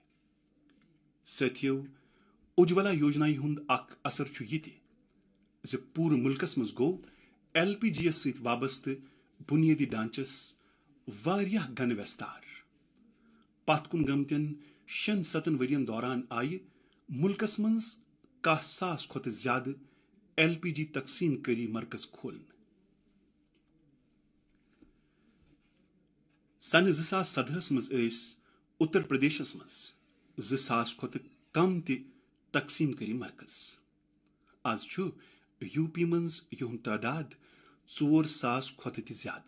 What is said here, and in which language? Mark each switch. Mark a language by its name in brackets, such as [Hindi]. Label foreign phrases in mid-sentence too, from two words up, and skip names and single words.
[Kashmiri] ساتھیو، اجولا یوجنا ہند اکھ اثر چھُ یہِ تہِ زِ پوٗرٕ ملکس مز گوٚو LPG یس سۭتۍ وابستہٕ بنیادی ڈانچس واریاہ گن وستار پت کن گمتن 6-7 ورین دوران آئی ملکس من 10,000 کھت زیادہ LPG تقسیم کری مرکز کھولن. سنہ 2017 مز اتر پردیشس مز 2,000 کھت کم تہ تقسیم کری مرکز. آز UP مز یہند تعداد 4,000 کھت تہ زیادہ.